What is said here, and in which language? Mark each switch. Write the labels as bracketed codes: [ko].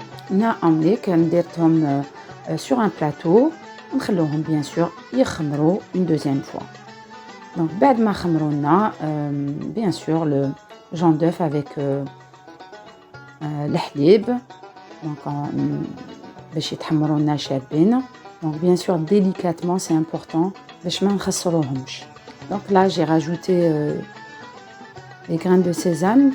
[ar] هنا امليك نديرتهم [fr] sur un plateau [ar] ونخلوهم bien sûr يخمروا [fr] une deuxième fois. Donc [ar] بعد ما خمروا لنا [fr] bien sûr le jaune d'œuf avec الحليب، donc [ar] باش يتحمروا لنا شابين. [fr] donc bien sûr délicatement c'est important [ar] باش ما نخسروهمش. [fr] donc là j'ai rajouté les graines de sésame.